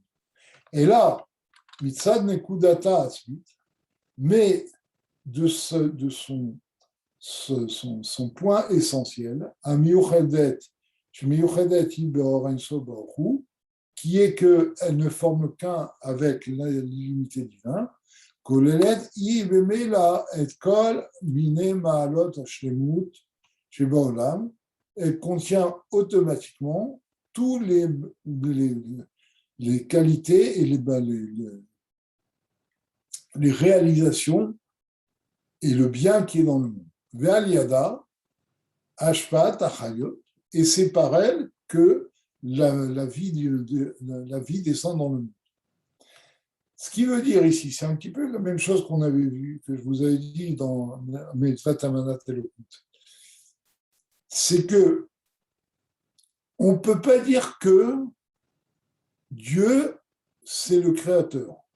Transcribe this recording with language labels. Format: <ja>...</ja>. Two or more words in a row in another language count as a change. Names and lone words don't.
<fr>Et là,</fr> <he>מצד נקודתה</he> <fr>ensuite, mais de son point essentiel, qui est qu'elle ne forme qu'un avec l'illimité divine,</fr> <he>כוללת היא במילא את כל מיני מעלות השלמות שבעולם,</he> <fr>elle contient automatiquement tous les qualités et les réalisations et le bien qui est dans le monde.</fr> <he>ועל ידה השפעת החיות,</he> <fr>et c'est par elle que la vie descend dans le monde. Ce qui veut dire ici, c'est un petit peu la même chose qu'on avait vu, que je vous avais dit dans</fr> <he>מצוות אמונת אלוקות.</he> <fr>C'est que on ne peut pas dire que Dieu, c'est le créateur.</fr>